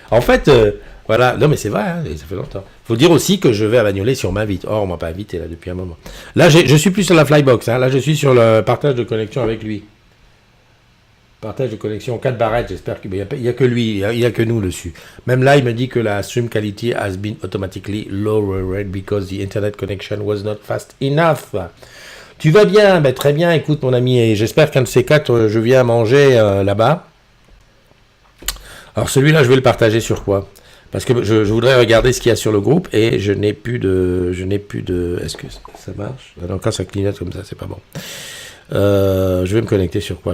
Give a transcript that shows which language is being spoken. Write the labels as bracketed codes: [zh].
[fr] En fait, voilà. Non mais c'est vrai, hein, ça fait longtemps. Faut dire aussi que je vais à Bagnolet si on m'invite. Or, on m'a pas invité là depuis un moment. Là, je suis plus sur la Flybox. Hein. Là, je suis sur le partage de connexion avec lui. Partage de connexion 4 barrettes, j'espère qu'il n'y a que lui, il n'y a que nous dessus. Même là, il me dit que la [en] stream quality has been automatically lowered because the internet connection was not fast enough. [fr] Tu vas bien? Ben, très bien, écoute mon ami, et j'espère qu'un de ces quatre, je viens manger là-bas. Alors celui-là, je vais le partager sur quoi? Parce que je voudrais regarder ce qu'il y a sur le groupe et je n'ai plus de... Est-ce que ça marche? Alors quand ça clignote comme ça, c'est pas bon. Je vais me connecter sur quoi?